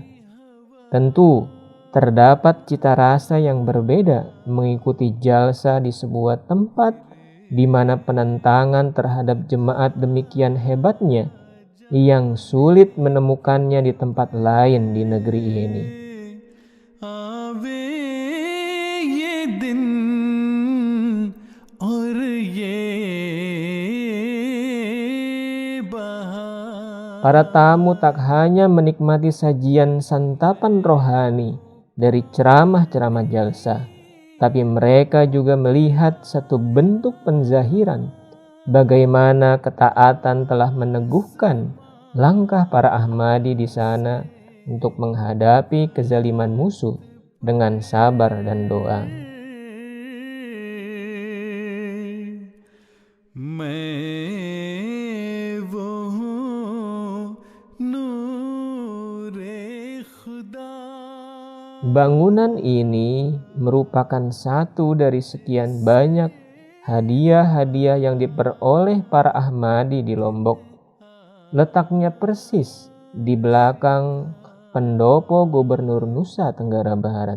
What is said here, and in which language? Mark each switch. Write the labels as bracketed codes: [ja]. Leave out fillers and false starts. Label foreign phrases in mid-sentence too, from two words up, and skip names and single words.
[id] Tentu, terdapat cita rasa yang berbeda mengikuti jalsa di sebuah tempat di mana penentangan terhadap jemaat demikian hebatnya yang sulit menemukannya di tempat lain di negeri ini. [ur] آوے یہ دن اور یہ بہار. [id] Para tamu tak hanya menikmati sajian santapan rohani dari ceramah-ceramah jalsa, tapi mereka juga melihat satu bentuk penzahiran bagaimana ketaatan telah meneguhkan langkah para Ahmadi di sana untuk menghadapi kezaliman musuh dengan sabar dan doa. [ur] میں وہ ہوں نورِ خدا. [id] Bangunan ini merupakan satu dari sekian banyak hadiah-hadiah yang diperoleh para Ahmadi di Lombok. Letaknya persis di belakang pendopo Gubernur Nusa Tenggara Barat.